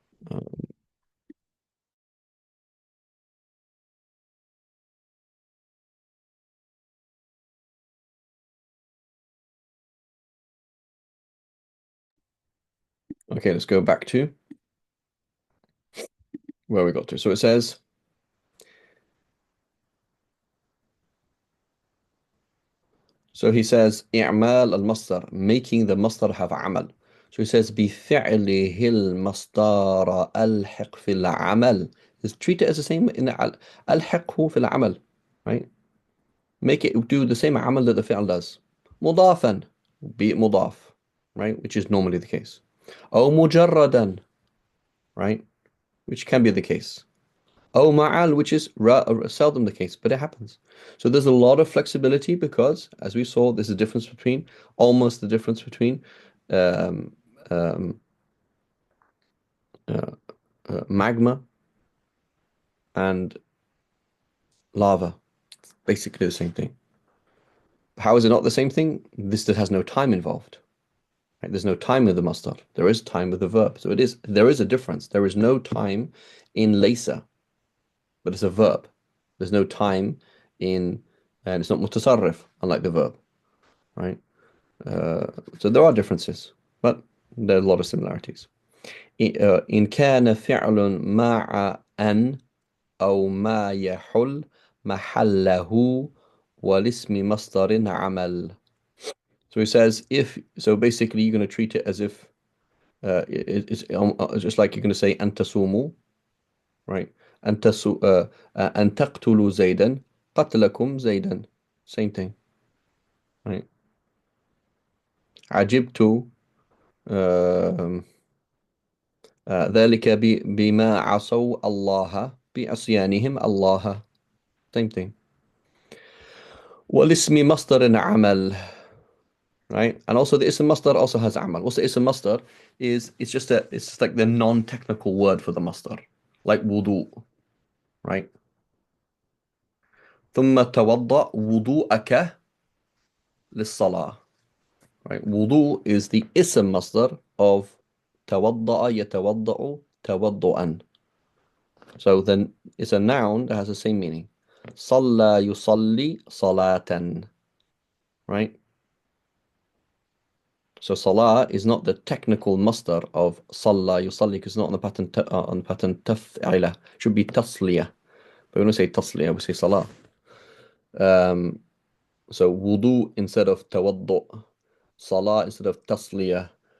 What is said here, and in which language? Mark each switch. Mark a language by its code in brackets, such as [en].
[en] Um, okay, let's go back to where we got to. So it says, so he says, [ar] إعمال المصدر, [en] making the masdar have عمل. So he says, [ar] بفعله المصدر ألحق في العمل. [en] Just treat it as the same in [ar] ألحقه في العمل, [en] right? Make it do the same عمل that the fi'l does. مضافا, be it مضاف, right? Which is normally the case. [ar] أو مجردا, right? [en] Which can be the case. Oh, ma'al, which is seldom the case, but it happens. So there's a lot of flexibility because, as we saw, there's a difference between, almost the difference between um, um, uh, magma and lava. It's basically the same thing. How is it not the same thing? This that has no time involved. Right? There's no time with the masdar. There is time with the verb. So there is a difference. There is no time in laysa, but it's a verb. There's no time in, and it's not mutasarrif, unlike the verb, right? Uh, so there are differences, but there are a lot of similarities. [ar] إن كان فعل مع أن أو ما يحل محله والاسم مصدر عمل. [en] So he says if, so basically you're going to treat it as if it's just like you're going to say [ar] أن تصوموا, [en] right? [ar] أن تقتلوا زيدا قتلكم زيدا, [en] same thing, [ar] right? عجبت ذلك بما عصوا الله بعصيانهم الله, [en] same thing. [ar] والاسم مصدر عمل, right? [en] And also the ism masdar also has amal. What's the ism masdar? It's just like the non-technical word for the masdar, like wudu, right? [ar] ثم توضأ وضوءك للصلاة, right? [en] Wudu is the ism masdar of [ar] توضأ يتوضأ توضؤا. [en] So then it's a noun that has the same meaning. [ar] صلى يصلي صلاة, right? [en] So salah is not the technical masdar of [ar] صلى يصلي [en] because it's not on the pattern تفعله. It should be تصلية. But we don't say تصلية, we say salah. Um, so wudu instead of توضؤ, salah instead of تصلية.